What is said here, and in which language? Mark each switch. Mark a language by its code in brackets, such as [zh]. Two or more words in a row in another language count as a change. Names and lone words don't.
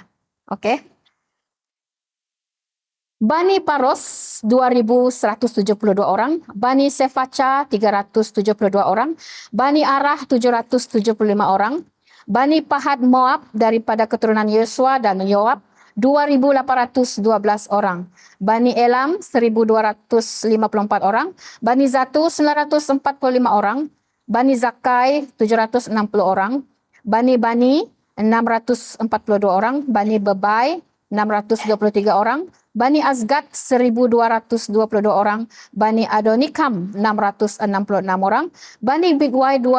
[id] Oke. Bani Paros 2.172 orang, Bani Sefaca 372 orang, Bani Arah 775 orang, Bani Pahat Moab daripada keturunan Yosua dan Yoab 2.812 orang, Bani Elam 1.254 orang, Bani Zatu 945 orang, Bani Zakai 760 orang, Bani 642 orang, Bani Bebai 623 orang, Bani Azgad 1.222 orang, Bani Adonikam 666 orang, Bani Bigwai